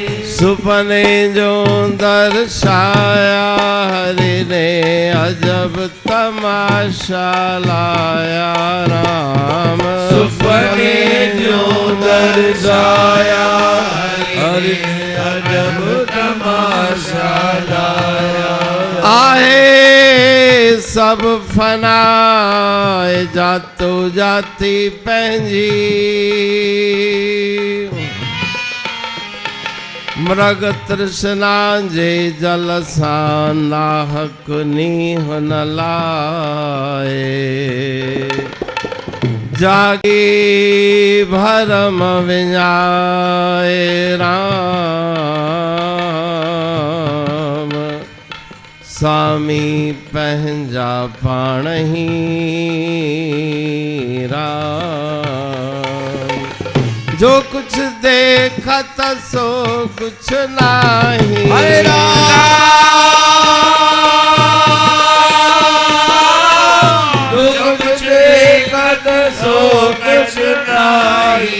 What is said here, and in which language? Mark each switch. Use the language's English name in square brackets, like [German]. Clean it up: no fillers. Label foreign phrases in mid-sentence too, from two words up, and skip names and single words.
[Sindhi] सुपने जो दर्शाया हरि ने अजब तमाशा लाया राम। सुपने जो दर्शाया हरि ने अजब तमाशा लाया। आहे सब फनाए जातो जाती पंहिंजी। मृग तृष्णा जे जल सां नाहक नीह न लाए। जागी भरम विञाए राम। स्वामी पंहिंजा पाण ही राम। [Hindi] जो कुछ देखत सो कुछ नाही। जो कुछ देखत सो कुछ नाही।